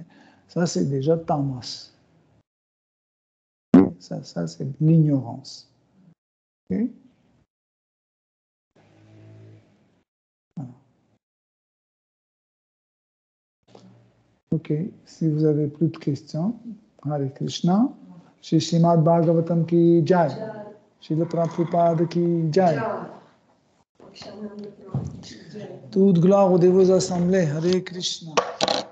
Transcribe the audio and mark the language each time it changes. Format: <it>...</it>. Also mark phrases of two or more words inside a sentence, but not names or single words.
<fr>Ça, c'est déjà tamas. Ça c'est de l'ignorance. Okay? Voilà. OK. Si vous avez plus de questions, Hare Krishna.</fr> <hi>Shri Srimad Bhagavatam ki jai. Srila Prabhupada ki jai.</hi> <fr>Toute gloire aux dévots assemblés. Hare Krishna.</fr>